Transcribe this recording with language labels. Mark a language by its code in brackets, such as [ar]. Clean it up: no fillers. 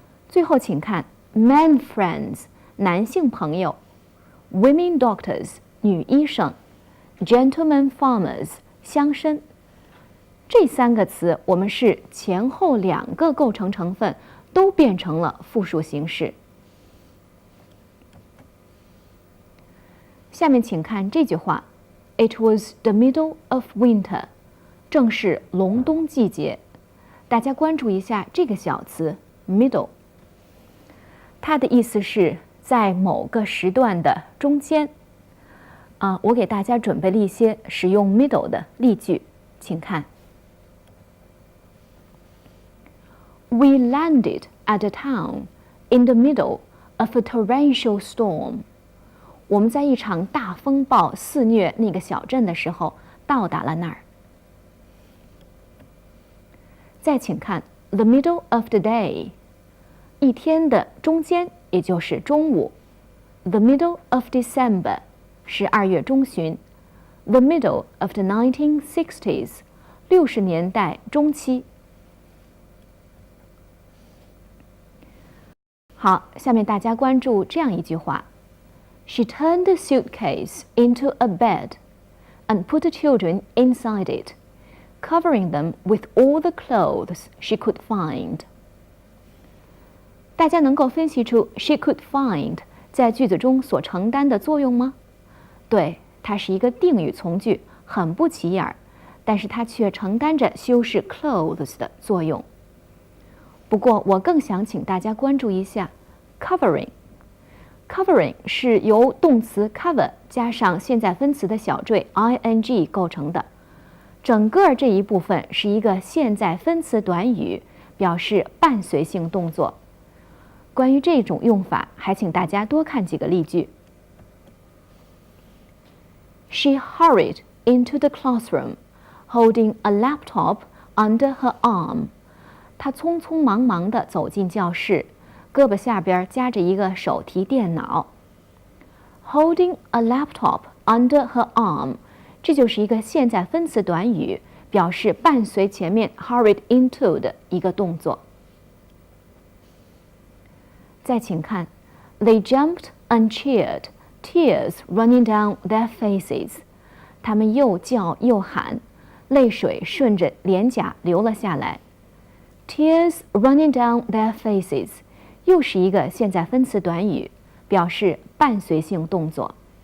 [zh] 最后请看 men friends 男性朋友， women doctors 女医生， gentlemen farmers 乡绅。这三个词我们是前后两个构成成分都变成了复数形式。下面请看这句话 [en] It was the middle of winter. [zh] 正是隆冬季节。大家关注一下这个小词 middle， 它的意思是在某个时段的中间。我给大家准备了一些使用 middle 的例句，请看。 [en] We landed at a town in the middle of a torrential storm. [zh] 我们在一场大风暴肆虐那个小镇的时候到达了那儿。再请看 [en] the middle of the day， [zh] 一天的中间，也就是中午。 [en] The middle of December [zh] 是2月中旬。 [en] The middle of the 1960s [zh] 60年代中期。好，下面大家关注这样一句话。 [en] She turned the suitcase into a bed and put the children inside it, covering them with all the clothes she could find. [zh] 大家能够分析出 she could find 在句子中所承担的作用吗？对，它是一个定语从句，很不起眼，但是它却承担着修饰 clothes 的作用。不过我更想请大家关注一下 covering。Covering 是由动词 cover 加上现在分词的小缀 ing 构成的，整个这一部分是一个现在分词短语，表示伴随性动作。关于这种用法，还请大家多看几个例句。 [en] She hurried into the classroom, holding a laptop under her arm. [zh] 他匆匆忙忙地走进教室，胳膊下边夹着一个手提电脑。 [en] Holding a laptop under her arm， [zh] 这就是一个现在分词短语，表示伴随前面 hurried into 的一个动作。再请看 [en] They jumped and cheered, tears running down their faces。 [zh] 他们又叫又喊，泪水顺着脸颊流了下来。 [en] Tears running down their faces [zh] 又是一个现在分词短语，表示伴随性动作。